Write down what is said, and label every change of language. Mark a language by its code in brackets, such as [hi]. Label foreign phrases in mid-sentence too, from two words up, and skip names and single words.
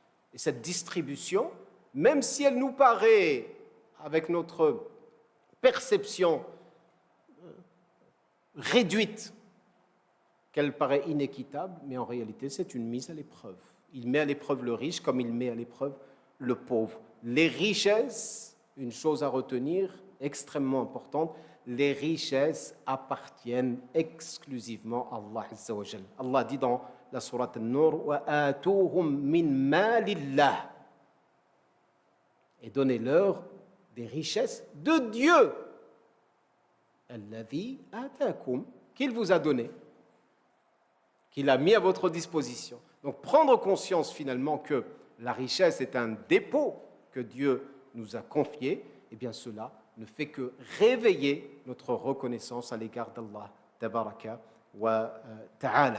[fr] Et cette distribution, même si elle nous paraît, avec notre perception réduite, qu'elle paraît inéquitable, mais en réalité, c'est une mise à l'épreuve. Il met à l'épreuve le riche comme il met à l'épreuve le pauvre. Les richesses, une chose à retenir, extrêmement importante, les richesses appartiennent exclusivement à Allah [ar] عز وجل. [fr] Allah dit dans la sourate An-Nur [ar] وآتوهم من مال الله, [fr] et donnez-leur des richesses de Dieu, [ar] الذي آتاكم, [fr] qu'il vous a donné, qu'il a mis à votre disposition. Donc prendre conscience finalement que la richesse est un dépôt que Dieu nous a confié, eh bien cela ne fait que réveiller notre reconnaissance à l'égard d'Allah [ar] تبارك وتعالى.